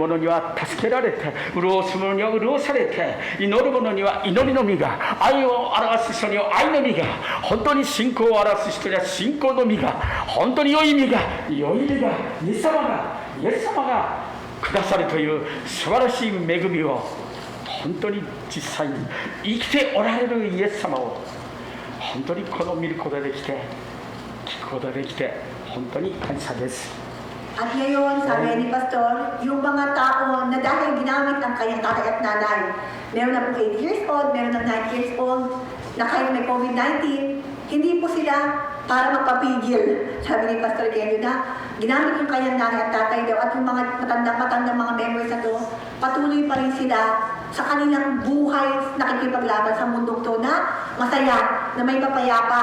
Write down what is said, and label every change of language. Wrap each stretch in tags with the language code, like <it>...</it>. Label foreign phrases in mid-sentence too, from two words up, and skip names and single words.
<ja>者には助けられて、潤す者には潤されて、祈る者には祈りの実が、愛を表す人には愛の実が、本当に信仰を表す人には信仰の実が、本当に良い実がイエス様がくださるという素晴らしい恵みを、本当に実際に生きておられるイエス様を本当に見ることができて、聞くことができて、本当に感謝です。</ja> <tl>At ngayon, sabi ni Pastor, yung mga tao na dahil ginamit ang kanyang tatay at nanay, meron na po 8 years old, meron na 9 years old, na kahit may COVID-19, hindi po sila para magpapigil. Sabi ni Pastor Kenyo na ginamit yung kanyang nanay at tatay daw, at yung mga matandang mga members na to, patuloy pa rin sila sa kanilang buhay nakikipaglaban sa mundong to na masaya, na may papayapa.</tl>